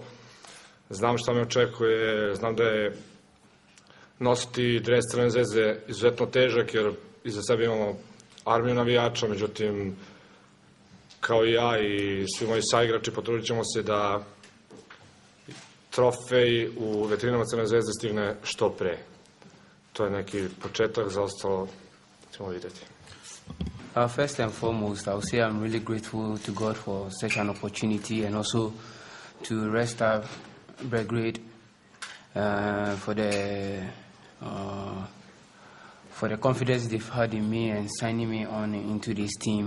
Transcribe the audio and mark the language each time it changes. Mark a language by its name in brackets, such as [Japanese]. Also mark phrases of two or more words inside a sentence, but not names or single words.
[Serbian] Znam šta me očekuje, znam da je nositi dres Crvene zvezde izuzetno težak, jer iza sebe imamo armiju navijača, međutim kao i ja i svi moji saigrači potrudit ćemo se da trofej u veterinama Crvene zvezde stigne što pre. To je neki početak, za ostalo ćemo vidjeti. [English] First and foremost, I would say I'm really grateful to God for such an opportunity and also to Red Star Belgrade for the confidence they've had in me and signing me on into this team.